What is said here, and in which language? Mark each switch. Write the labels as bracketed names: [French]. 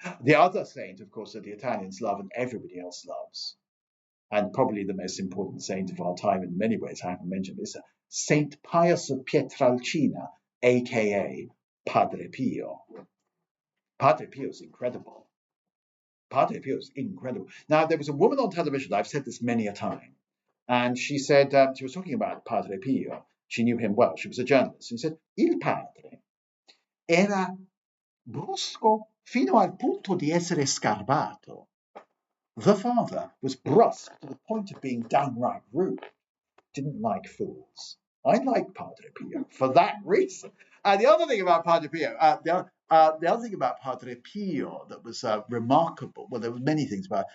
[English] The other saint, of course, that the Italians love and everybody else loves, and probably the most important saint of our time in many ways, I haven't mentioned this, Saint Pius of Pietrelcina, aka Padre Pio. Padre Pio is incredible. Padre Pio is incredible. Now, there was a woman on television, I've said this many a time, and she said, she was talking about Padre Pio. She knew him well. She was a journalist. [Italian] She said, Il padre era brusco fino al punto di essere scarbato. [English] The father was brusque to the point of being downright rude. Didn't like fools. I like Padre Pio for that reason. And the other thing about Padre Pio, the other thing about Padre Pio that was remarkable, well, there were many things about it.